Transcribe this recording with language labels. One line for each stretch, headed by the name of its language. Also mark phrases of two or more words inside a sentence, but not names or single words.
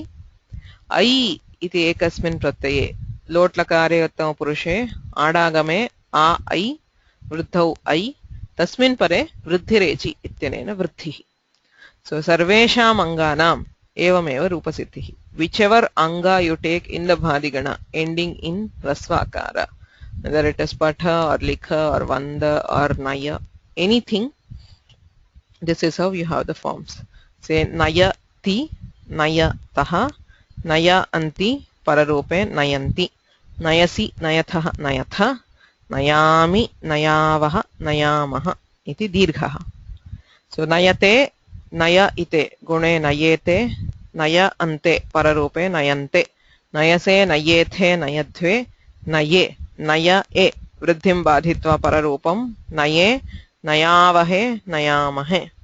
Sanskrit: ऐ इति एकस्मिन् प्रत्यये लोट्लकारे उत्तमपुरुषे आडागमे आ ऐ वृद्धौ ऐ तस्मिन् परे वृद्धिरेचि इत्यनेन वृद्धिः. सो सर्वेषाम् अंगानाम् एवमेव रूपसिद्धिः.
English: Whichever anga you take in the bhadigana ending in rasvakara, whether it is patha or likha or vanda or naya, anything, this is how you have the forms.
Sanskrit: Say नय ति, नय तः, नय अन्ति, पररूपे नयन्ति, नयसि, नयथः, नयथ, नयामि नयावः नयामः इति दीर्घः. सो नयते नय इते गुणे नयेते नय अन्ते पररूपे नयन्ते नयसे नयेथे नयध्वे नये नय ए वृद्धिं बाधित्वा पररूपं नये नयावहे नयामहे.